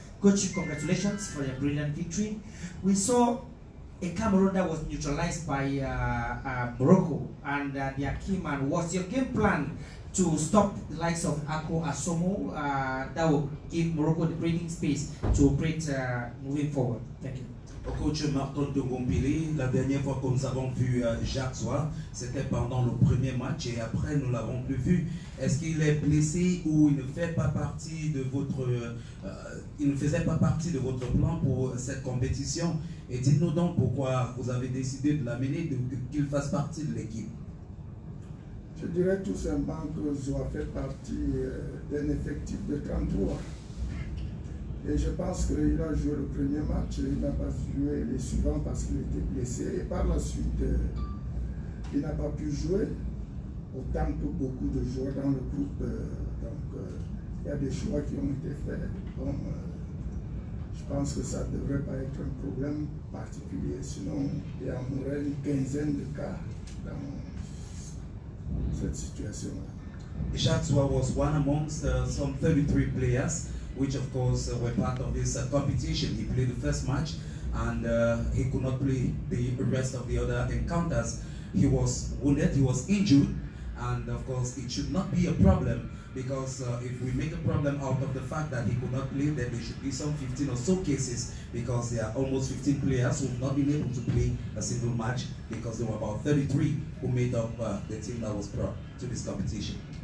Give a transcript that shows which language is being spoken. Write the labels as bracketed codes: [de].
[en] Coach, congratulations for your brilliant victory. We saw a Cameroon that was neutralized by Morocco and their key man. Was your game plan to stop the likes of Ako Asomo that will give Morocco the breathing space to operate moving forward? Thank you. [fr] Coach Martin Mpile, la dernière fois que nous avons vu Jacques Zoa, c'était pendant le premier match et après nous l'avons plus vu. Est-ce qu'il est blessé ou il ne fait pas partie de votre, il ne faisait pas partie de votre plan pour cette compétition? Et dites-nous donc pourquoi vous avez décidé de l'amener, qu'il fasse partie de l'équipe. Je dirais tout simplement que Zoa fait partie d'un effectif de 33. Et je pense qu'il a joué le premier match, il n'a pas joué les suivants parce qu'il était blessé. Et par la suite, il n'a pas pu jouer autant que beaucoup de joueurs dans le groupe. Donc, il y a des choix qui ont été faits. Donc, je pense que ça ne devrait pas être un problème particulier. Sinon, il y aurait une quinzaine de cas dans cette situation-là. [en] Jacques Zoa was one amongst some 33 players, which of course were part of this competition. He played the first match and he could not play the rest of the other encounters. He was wounded, he was injured, And of course, it should not be a problem because if we make a problem out of the fact that he could not play, then there should be some 15 or so cases because there are almost 15 players who have not been able to play a single match because there were about 33 who made up the team that was brought to this competition.